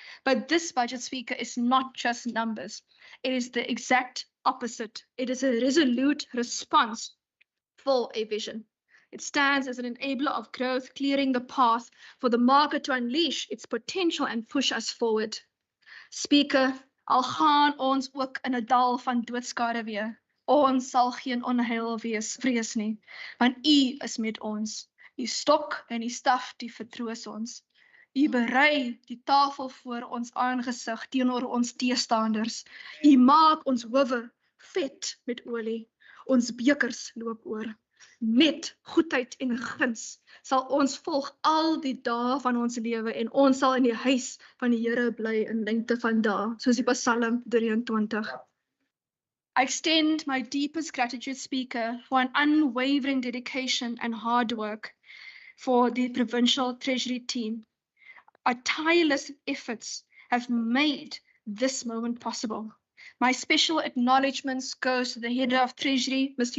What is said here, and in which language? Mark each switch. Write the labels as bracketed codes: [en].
[en] But this budget, Speaker, is not just numbers. It is the exact opposite. It is a resolute response for a vision. It stands as an enabler of growth, clearing the path for the market to unleash its potential and push us forward. [af] Speaker, al gaan ons ook in 'n dal van doodskade weer. Ons sal geen onheil vrees nie, want U is met ons. Die stok en die staf, die vertroos ons. U berei die tafel voor ons aangesig teenoor ons teestanders. U maak ons howe vet met olie. Ons bekers loop oor. Met goedheid en guns sal ons volg al die dae van ons lewe en ons sal in die huis van die Here bly in lengte van dae, soos die Psalm 23. [en] I extend my deepest gratitude, Speaker, for an unwavering dedication and hard work for the Provincial Treasury team. Our tireless efforts have made this moment possible. My special acknowledgements goes to the head of Treasury, Ms.